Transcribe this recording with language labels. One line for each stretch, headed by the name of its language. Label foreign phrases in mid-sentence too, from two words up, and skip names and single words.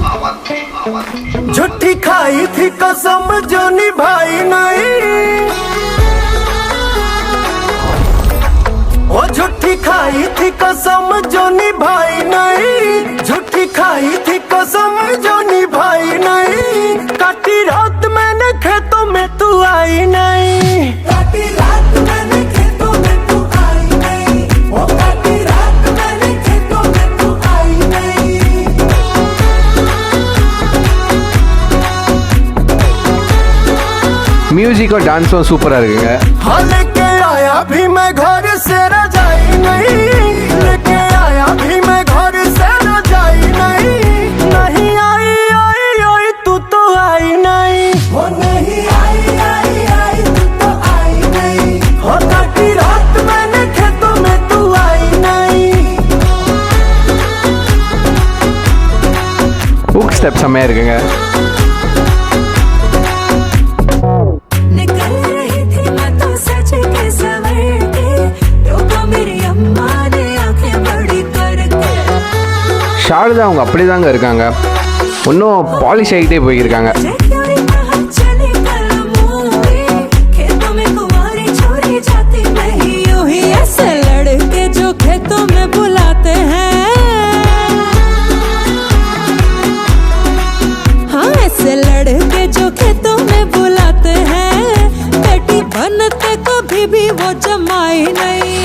Hindi: झूठी खाई थी कसम जो निभाई नहीं, वो झूठी खाई थी कसम जो निभाई नहीं, झूठी खाई थी कसम जो निभाई नहीं, काटी रात मैंने खेतों में तू आई नहीं, काटी रात मैंने खेतों में तू आई नहीं, वो काटी रात मैंने खेतों में तू आई नहीं.
Tamil: மியூசிக் और டான்ஸும் சூப்பராக இருக்குங்க.
Hindi: हाँ लेके आया भी मैं घर से रजाई नहीं, लेके आया भी मैं घर से रजाई नहीं, नहीं आई आई आई तू तो आई नहीं, वो नहीं आई आई आई तू तो आई नहीं, हो काटी रात मैंने खेतों में तू आई नहीं.
English: hook step
Tamil: செம்மையாக இருக்குங்க.
Hindi: निकल रही थी मैं तो सच के सवर के, रोका मेरी अम्मा ने आंखें बड़ी करके.
Tamil: ஷாரதா அவங்க அப்படி தாங்க இருக்காங்க, இன்னும் பாலிஷ் ஆகிட்டே போயிருக்காங்க.
Hindi: क्यों नहीं कहा चले कल मूवी, खेतों में कुंवारी छोरी जाती नहीं यूं ही, ऐसे लड़के जो खेतों में बुलाते हैं, हाँ ऐसे लड़के जो खेतों में बुलाते हैं, बेटी बनते कभी भी वो जमाई नहीं.